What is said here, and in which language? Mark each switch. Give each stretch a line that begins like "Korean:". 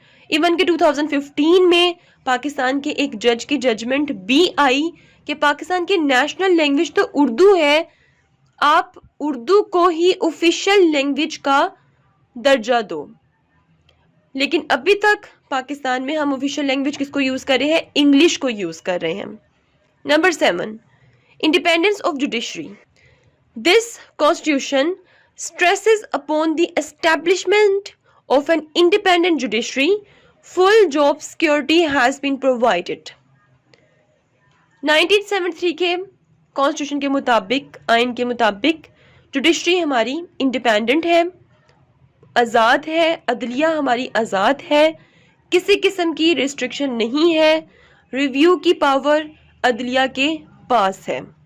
Urdu: Even کہ 2015 میں پاکستان کے ایک جج کی ججمنٹ بھی آئی کہ پاکستان کی نیشنل لینگویج تو اردو ہے، آپ اردو کو ہی آفیشیل لینگویج کا درجہ دو. لیکن ابھی تک پاکستان میں ہم آفیشیل لینگویج کس کو یوز کر رہے ہیں؟ انگلش کو یوز کر رہے ہیں.
English: Number 7, independence of judiciary. This constitution stresses upon the establishment of an independent judiciary. Full job security has been provided.
Urdu: 1973 کے کانسٹیٹیوشن کے مطابق، آئین کے مطابق، جوڈیشری ہماری انڈیپینڈنٹ ہے، آزاد ہے، عدلیہ ہماری آزاد ہے، کسی قسم کی ریسٹرکشن نہیں ہے، ریویو کی پاور عدلیہ کے پاس ہے.